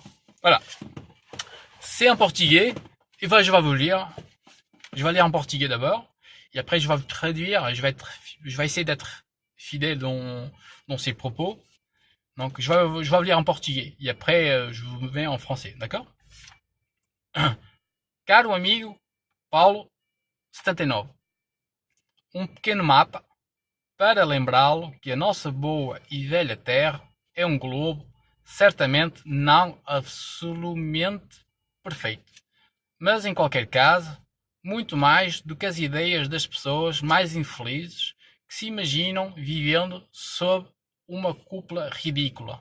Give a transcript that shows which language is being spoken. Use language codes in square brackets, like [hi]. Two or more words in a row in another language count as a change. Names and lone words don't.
[fr] Voilà. C'est en portugais. Et voilà, je vais vous le lire. Je vais lire en portugais d'abord. Et après, je vais vous traduire. Je vais essayer d'être fidèle dans ses propos. Donc, je vais vous lire en portugais. Et après, je vous mets en français. D'accord? [pt] Caro amigo Paulo 79. Pequeno mapa para lembrá-lo que a nossa boa e velha terra é globo certamente não absolutamente perfeito, mas em qualquer caso, muito mais do que as ideias das pessoas mais infelizes que se imaginam vivendo sob uma cúpula ridícula.